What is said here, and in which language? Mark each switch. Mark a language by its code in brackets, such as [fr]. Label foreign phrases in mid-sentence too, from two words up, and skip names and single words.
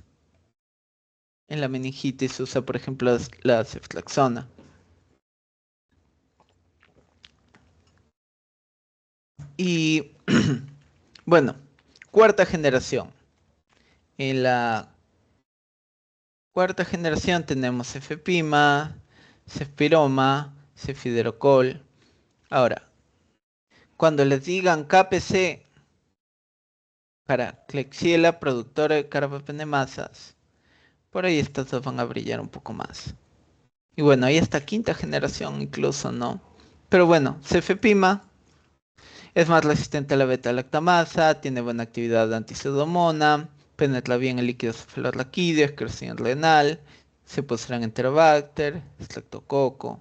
[es] En la meningitis se usa, por ejemplo, la ceftriaxona. Y bueno, cuarta generación. En la cuarta generación tenemos cefepima, cefpiroma, cefiderocol. Ahora, cuando les digan KPC para Klebsiella, productora de carbapenemasas, por ahí estas dos van a brillar un poco más. Y bueno, ahí está quinta generación incluso, ¿no? Pero bueno, cefepima es más resistente a la beta-lactamasa, tiene buena actividad anti-pseudomonas, penetra bien el líquido cefalorraquídeo, excreción renal, se posee en Enterobacter, Streptococo.